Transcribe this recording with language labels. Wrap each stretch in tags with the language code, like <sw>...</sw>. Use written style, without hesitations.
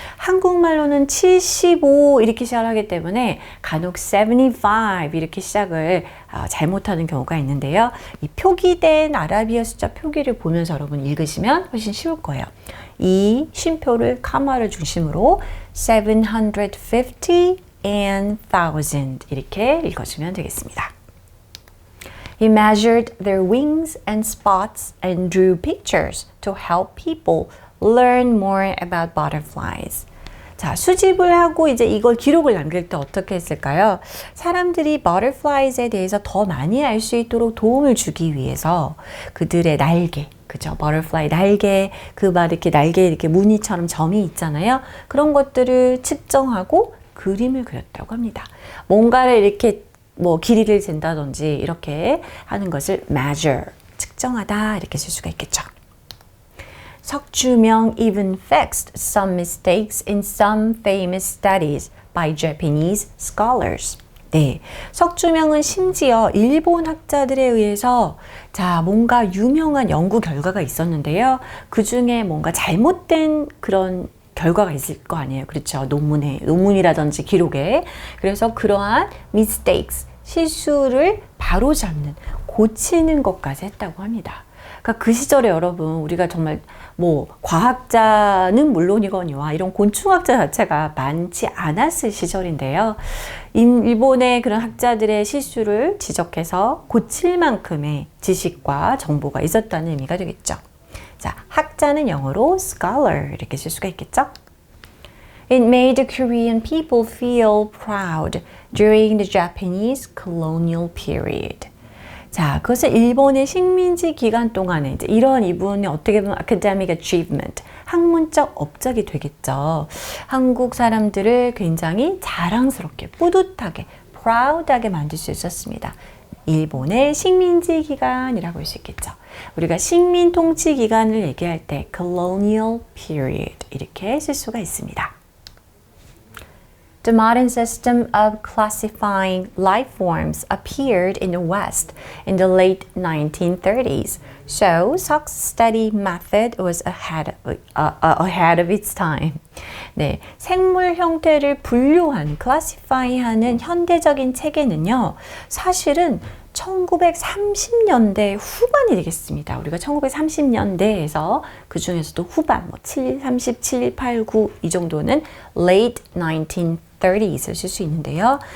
<ko>한국말로는 75 이렇게 시작을 하기 때문에 간혹 75 이렇게 시작을 잘못하는 경우가 있는데요. 이 표기된 아라비아 숫자 표기를 보면서 여러분 읽으시면 훨씬 쉬울 거예요. 이 쉼표를 카마를 중심으로</ko> <en>750 and 1000</en> <ko>이렇게 읽어주면 되겠습니다.</ko> <en>He measured their wings and spots and drew pictures to help people learn more about butterflies.</en> <ko>자, 수집을 하고 이제 이걸 기록을 남길 때 어떻게 했을까요? 사람들이 butterflies에 대해서 더 많이 알 수 있도록 도움을 주기 위해서 그들의 날개, 그죠? butterfly 날개, 그 막 이렇게 날개에 이렇게 무늬처럼 점이 있잖아요. 그런 것들을 측정하고 그림을 그렸다고 합니다. 뭔가를 이렇게 뭐 길이를 잰다든지 이렇게 하는 것을 measure, 측정하다 이렇게 쓸 수가 있겠죠.</ko> <en>석주명 even fixed some mistakes in some famous studies by Japanese scholars.</en> <ko>네, 석주명은 심지어 일본 학자들에 의해서 자, 뭔가 유명한 연구 결과가 있었는데요. 그 중에 뭔가 잘못된 그런 결과가 있을 거 아니에요. 그렇죠. 논문이라든지 기록에. 그래서 그러한 mistakes, 실수를 바로잡는, 고치는 것까지 했다고 합니다. 그러니까 그 시절에 여러분 우리가 정말 뭐 과학자는 물론이거니와 이런 곤충학자 자체가 많지 않았을 시절인데요. 일본의 그런 학자들의 실수를 지적해서 고칠 만큼의 지식과 정보가 있었다는 의미가 되겠죠. 자, 학자는 영어로 scholar 이렇게 쓸 수가 있겠죠.</ko> <en>It made the Korean people feel proud during the Japanese colonial period.</en> <ko>자, 그것은 일본의 식민지 기간 동안에 이제 이런 이분이 어떻게 보면</ko> <en>academic achievement,</en> <ko>학문적 업적이 되겠죠. 한국 사람들을 굉장히 자랑스럽게, 뿌듯하게, proud하게 만들 수 있었습니다. 일본의 식민지 기간이라고 할 수 있겠죠. 우리가 식민 통치 기간을 얘기할 때</ko> <en>colonial period</en> <ko>이렇게 쓸 수가 있습니다.</ko> <en>The modern system of classifying life forms appeared in the West in the late 1930s, so Salk's study method was ahead of its time.</en> <ko>네, 생물 형태를 분류하는, classify하는 현대적인 체계는요, 사실은 1930년대 후반이 되겠습니다. 우리가 1930년대에서 그 중에서도 후반, 뭐 37, 8, 9 이 정도는</ko> <en>late 1930s</en> <ko>을 쓸 수 있는데요.</ko>